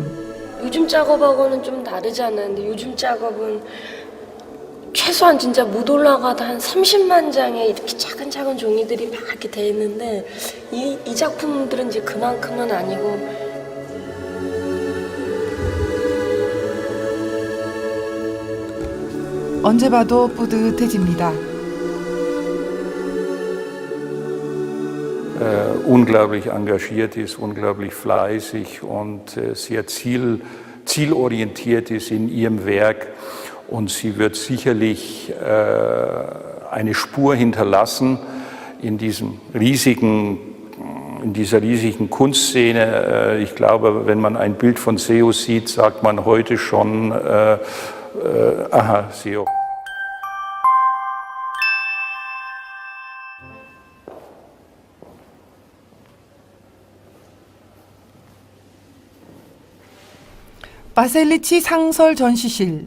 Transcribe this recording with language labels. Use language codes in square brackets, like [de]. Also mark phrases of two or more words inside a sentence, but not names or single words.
[ko] 요즘 작업하고는 좀 다르잖아요. 근데 요즘 작업은 최소한 진짜 못 올라가도 한 30만 장의 이렇게 작은 종이들이 막 이렇게 돼 있는데 이 작품들은 이제 그만큼은 아니고 언제 봐도 뿌듯해집니다. [de] Unglaublich engagiert ist, unglaublich fleißig und sehr zielorientiert ist in ihrem Werk. Und sie wird sicherlich eine Spur hinterlassen in dieser riesigen Kunstszene. Ich glaube, wenn man ein Bild von Seo sieht, sagt man heute schon, aha, Seo. [ko] 바셀리치 상설 전시실.